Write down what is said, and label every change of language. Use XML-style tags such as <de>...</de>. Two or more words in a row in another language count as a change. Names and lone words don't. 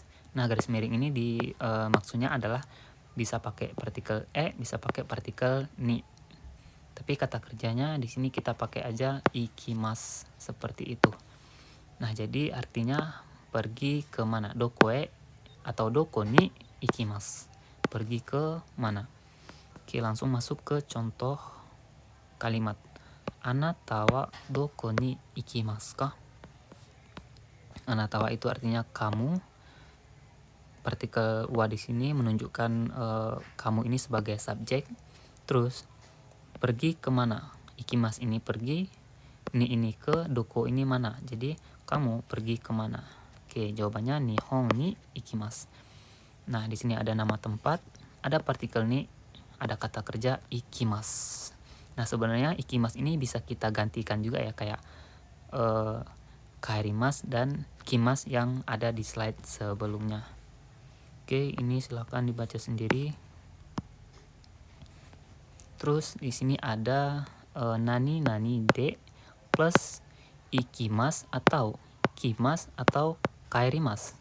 <id>Nah, garis miring ini maksudnya adalah bisa pakai partikel bisa pakai partikel ni. Tapi kata kerjanya di sini kita pakai aja ikimasu, seperti itu. Nah, jadi artinya pergi ke mana?</id> <ja>どこ atau どこに行きます.</ja> <id>Pergi ke mana? Oke, langsung masuk ke contoh kalimat.</id> <ja>あなたはどこに行きますか? あなたは</ja> <id>itu artinya kamu. Partikel wa di sini menunjukkan kamu ini sebagai subjek. Terus pergi kemana? Ikimas ini pergi, ini ke, doko ini mana? Jadi kamu pergi kemana? Oke, jawabannya</id> <ja>日本に行きます.</ja> <id>Nah, di sini ada nama tempat, ada partikel ni, ada kata kerja ikimasu. Nah, sebenarnya ikimasu ini bisa kita gantikan juga ya, kayak kaerimas dan kimas yang ada di slide sebelumnya. Oke, ini silahkan dibaca sendiri. Terus di sini ada</id> <ja>何で</ja> <id>plus ikimas atau kimas atau kaerimas.</id>